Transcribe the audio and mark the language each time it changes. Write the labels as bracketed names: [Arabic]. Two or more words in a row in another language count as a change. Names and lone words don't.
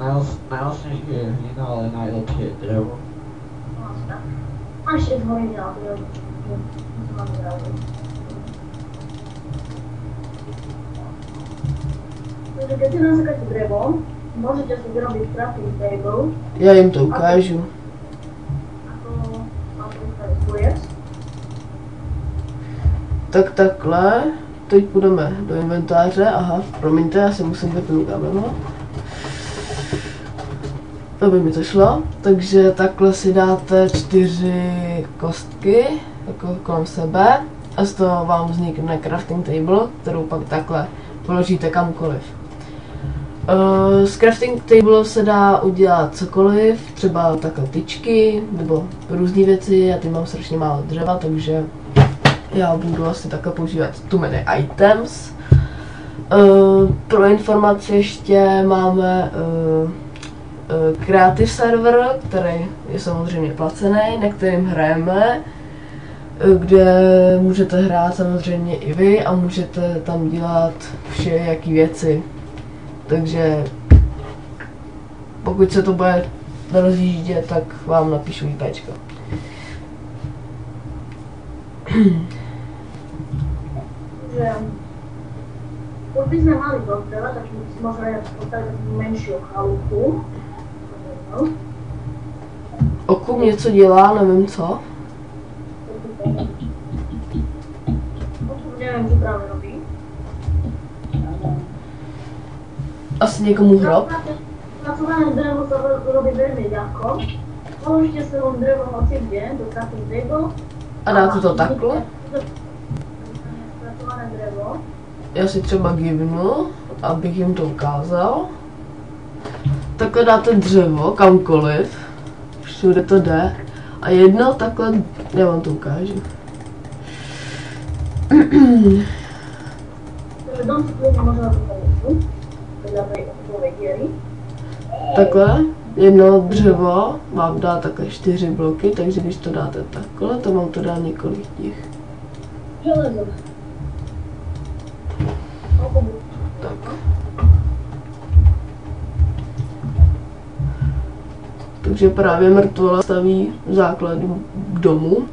[Slovak] Najvlastnejšie je hlina, ale najlepšie je drevo. Tak. A ešte z horiny, ale to je máme rádi. Takže keď si nasekáte drevo, môžete si vyrobiť [English] crafting table. [Czech] Já jim to ukážu. [Slovak] Ako mám vystavit kůjec. [Czech] Tak takhle, teď půjdeme do inventáře, aha, promiňte, já si musím vypnout kabel. Aby mi to šlo, takže takhle si dáte 4 kostky, jako kolem sebe, a z toho vám vznikne [English] crafting table, [Czech] kterou pak takhle položíte kamkoliv. Z [English] crafting table [Czech] se dá udělat cokoliv, třeba takhle tyčky, nebo různé věci, já teď mám strašně málo dřeva, takže já budu asi takhle používat [English] too many items. [Czech] Pro informaci ještě máme [English] creative server, [Czech] který je samozřejmě placený, na kterým hrajeme, kde můžete hrát samozřejmě i vy a můžete tam dělat všelijaký věci. Takže pokud se to bude rozjíždět, tak vám napíšu IPčko. [Slovak] Že pokud by sme mali dosť dreva, tak by si možno aj postaviť menšiu chalupu. [Czech] Okub něco dělá, nevím co. [Slovak] Neviem, čo práve robí. [Czech] Asi někomu hrob. [Slovak] Pracované drevo sa robí veľmi ľahko. Položíte si len drevo hoci kde do [English] crafting table. [Czech] A dáte to takhle. [Slovak] Pracované drevo. [Czech] Já si třeba givnu, abych jim to ukázal. Takhle dáte dřevo kamkoliv. Všude to jde. A jedno takhle, já vám to ukážu. [Slovak] Takže dom si klidne možno postaviť vedľa tej okruhovej diery. [Czech] Takhle, jedno dřevo vám dá takhle 4 bloky, takže když to dáte takhle, to vám to dá několik těch. Železo. Tak. [Slovak] Takže právě Mrtvola staví základu k domu.